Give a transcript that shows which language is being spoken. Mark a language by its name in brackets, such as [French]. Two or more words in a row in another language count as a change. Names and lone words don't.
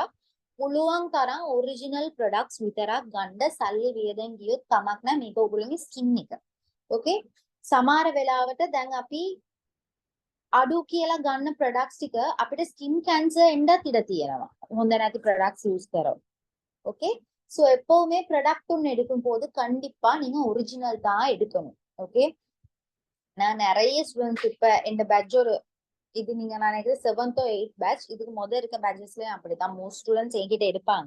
[Sinhala] පුළුවන් තරම් [English] original products [Sinhala] විතරක් ගන්න. සල්ලි වියදම් ගියොත් කමක් නැහැ. මේක ඔයගොල්ලෝගේ ස්කින් එක. ඕකේ? සමහර වෙලාවට දැන් අපි අඩු කියලා ගන්න ප්‍රොඩක්ට්ස් ටික අපිට [English] skin cancer [Sinhala] එන්නත් ඉඩ තියෙනවා. හොඳ නැති [English] products use [Sinhala] කරොත්. [Tamil] ஓகே ஸோ எப்பவுமே ப்ராடக்ட் ஒன்று எடுக்கும் போது கண்டிப்பா நீங்க ஒரிஜினல் தான் எடுக்கணும். ஓகே நான் நிறைய ஸ்டூடெண்ட்ஸ் இப்ப இந்த பேட்ச் ஒரு இது நீங்க நான் நினைக்கிறேன் [English] 7th or 8th [Tamil] பேட்ச் இதுக்கு முதல் இருக்க பேட்சஸ்லயும் அப்படிதான் [English] most students [Tamil] என்கிட்ட எடுப்பாங்க.